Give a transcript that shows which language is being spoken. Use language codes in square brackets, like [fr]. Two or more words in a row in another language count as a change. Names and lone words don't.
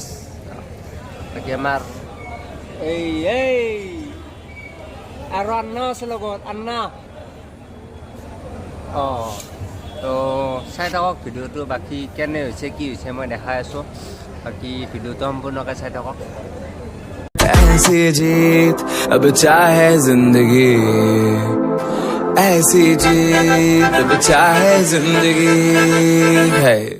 [as] বাকী আমাৰ এই আৰু আন্না আছে লগত, আন্না। তো চাই থাকক ভিডিঅ'টো, বাকী কেনে হৈছে কি হৈছে মই দেখাই আছোঁ। বাকী ভিডিঅ'টো সম্পূৰ্ণকৈ চাই থাকক। [hi] ऐसी जीत अब चाहे जिंदगी, ऐसी जीत अब चाहे जिंदगी है।